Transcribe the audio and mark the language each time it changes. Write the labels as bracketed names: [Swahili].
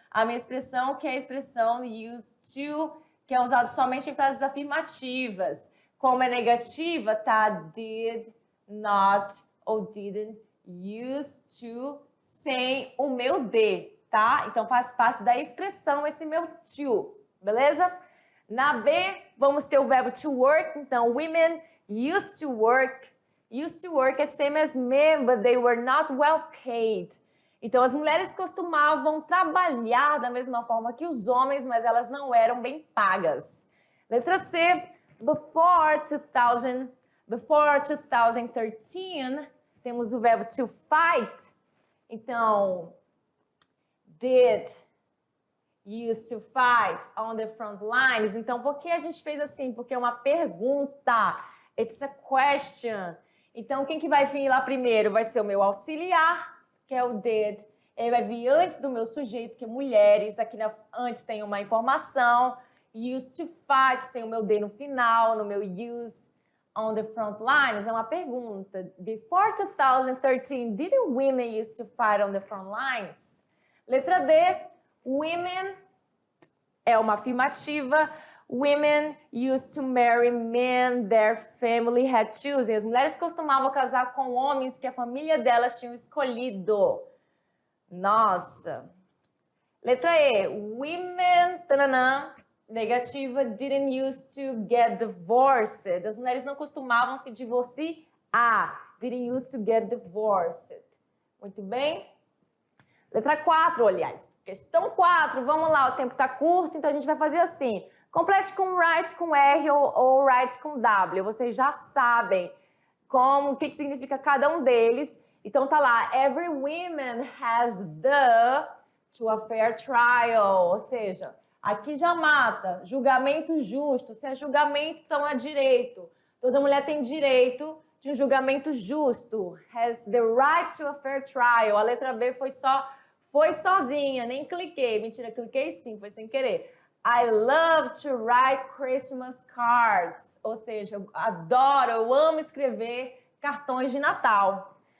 [Portuguese] A minha expressão que é a expressão used to, que é usado somente em frases afirmativas. Como é negativa, tá did, not ou didn't, used to, sem o meu de, tá? Então faz parte da expressão esse meu to, beleza? Na B, vamos ter o verbo to work. [English] Então, women used to work. Used to work é same as men, but they were not well paid. [Portuguese] Então, as mulheres costumavam trabalhar da mesma forma que os homens, mas elas não eram bem pagas. Letra C, before 2013, temos o verbo to fight. [English] Então, did used to fight on the front lines. [Portuguese] Então, por que a gente fez assim? Porque é uma pergunta. [English] It's a question. [Portuguese] Então, quem que vai vir lá primeiro? Vai ser o meu auxiliar, que é o did. Ele vai vir antes do meu sujeito, que é mulheres. Aqui antes tem uma informação. Used to fight, sem o meu D no final, no meu use on the front lines. É uma pergunta. [English] Before 2013, did women used to fight on the front lines? [Portuguese] Letra D, women é uma afirmativa. [English] Women used to marry men their family had chosen. [Portuguese] As mulheres costumavam casar com homens que a família delas tinha escolhido. Nossa. Letra E. [English] Women, [Portuguese] negativa, [English] didn't used to get divorced. [Portuguese] As mulheres não costumavam se divorciar. [English] Didn't used to get divorced. [Portuguese] Muito bem. Letra 4, aliás. Questão 4. Vamos lá, o tempo está curto, então a gente vai fazer assim. Complete com right com R ou right com W. Vocês já sabem o que significa cada um deles. Então tá lá, [English] every woman has the to a fair trial. [Portuguese] Ou seja, aqui já mata, julgamento justo. Se é julgamento, então é direito. Toda mulher tem direito de um julgamento justo. [English] Has the right to a fair trial. [Portuguese] A letra B foi sozinha, nem cliquei. Mentira, cliquei sim, foi sem querer. [English] I love to write Christmas cards. [Portuguese] Ou seja, eu adoro, eu amo escrever cartões de Natal.